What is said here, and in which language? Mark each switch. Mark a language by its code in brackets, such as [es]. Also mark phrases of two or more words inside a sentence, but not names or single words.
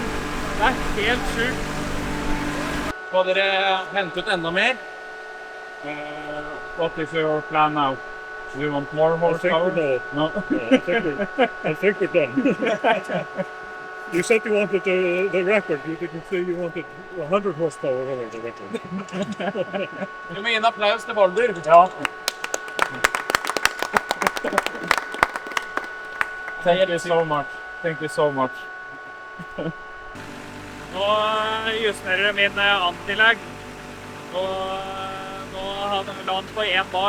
[no] Det er helt sjukt. Skal dere hente ut enda mer? [en] What is your plan now? Do you want more horsepower? No. I think we're done. You said you wanted the record. You didn't say you wanted 100 horsepower over the record. [no] Du må gi en applaus til Baldur. Ja. [en] Thank you so much. Thank you so much. [no] Nå justerer jeg min antilag. Nå la han på 1 bar.